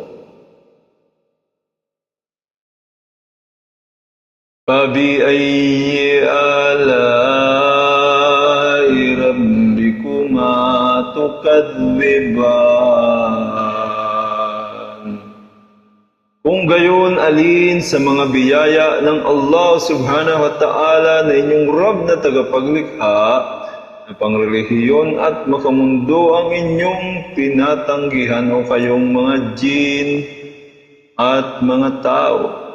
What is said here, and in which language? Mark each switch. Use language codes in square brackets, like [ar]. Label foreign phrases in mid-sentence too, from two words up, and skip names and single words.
[ar] فَبِأَيِّ آلَاءِ رَبِّكُمَا تُكَذِّبَانِ. [tl] Kung gayon, alin sa mga biyaya ng [ar] الله سبحانه وتعالى [tl] na inyong Rabb na tagapaglikha na pangrelihiyon at makamundo ang inyong tinatanggihan o kayong mga jin at mga tao.